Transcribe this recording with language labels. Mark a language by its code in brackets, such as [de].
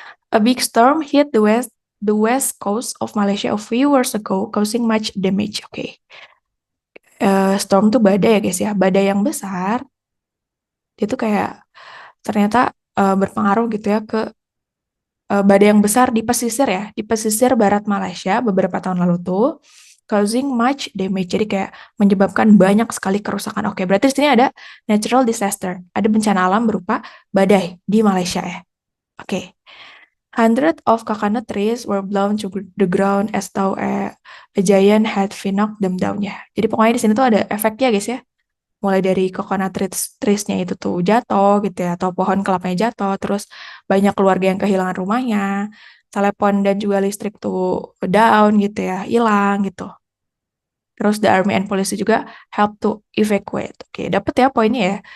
[en] A big storm hit the west coast of Malaysia a few years ago, causing much damage. [id] Oke. Storm tuh badai ya guys ya. Badai yang besar, dia tuh kayak ternyata berpengaruh gitu ya ke badai yang besar di pesisir ya. Di pesisir barat Malaysia beberapa tahun lalu tuh, [en] causing much damage. [id] Jadi kayak menyebabkan banyak sekali kerusakan. Oke, berarti di sini ada natural disaster. Ada bencana alam berupa badai di Malaysia ya. Oke. [en] Hundreds of coconut trees were blown to the ground as though a giant had knocked them down ya. [id] Jadi pokoknya di sini tuh ada efeknya guys ya. Mulai dari coconut trees-nya itu tuh jatuh gitu ya, atau pohon kelapanya jatuh, terus banyak keluarga yang kehilangan rumahnya, telepon dan juga listrik tuh down gitu ya, hilang gitu. Terus [en] the army and police [id] juga [en] help to evacuate. [id] Oke, dapet ya poinnya ya.